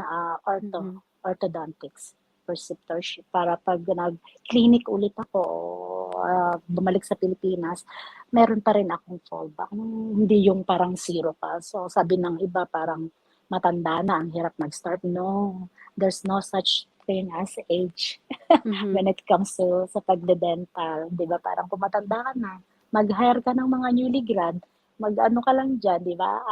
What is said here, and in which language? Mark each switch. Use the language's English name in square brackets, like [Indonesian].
[Filipino] Mhm. orthodontics, preceptorship, para pag nag-clinic ulit ako, bumalik sa Pilipinas, meron pa rin akong fallback. Hindi yung parang zero pa. So sabi ng iba parang matanda na, ang hirap mag-start. [English] No, there's no such thing as age Mhm. when it comes to [Filipino] sa pagde-dental. Di ba? Parang kung matanda ka na, mag-hire ka ng mga newly grad, mag-ano ka lang dyan, di ba?